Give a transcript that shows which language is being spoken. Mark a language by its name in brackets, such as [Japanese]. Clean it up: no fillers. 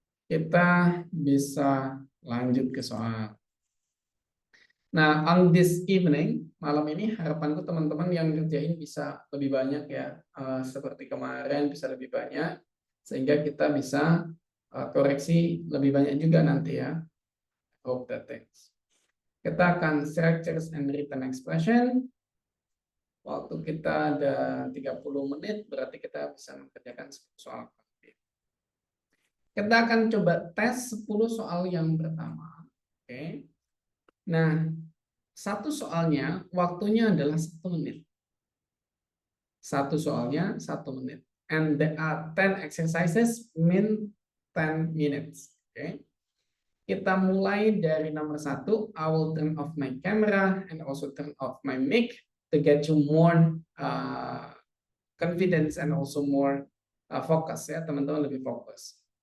[Indonesian] Kita bisa lanjut ke soal. Nah, [English] on this evening, [Indonesian] malam ini harapanku teman-teman yang ngerjain bisa lebih banyak ya. Seperti kemarin bisa lebih banyak, sehingga kita bisa koreksi lebih banyak juga nanti ya. [English] Hope that things. [Indonesian] Kita akan structures and written expression. Waktu kita ada 30 menit, berarti kita bisa mengerjakan 10 soal. Kita akan coba tes 10 soal yang pertama. Oke. Nah, satu soalnya waktunya adalah 1 menit. Satu soalnya 1 menit. [English] And there are 10 exercises mean 10 minutes. Oke. [Indonesian] Kita mulai dari nomor 1. [English] I will turn off my camera and also turn off my mic to get you more confidence and also more focus [Indonesian] ya, teman-teman lebih fokus.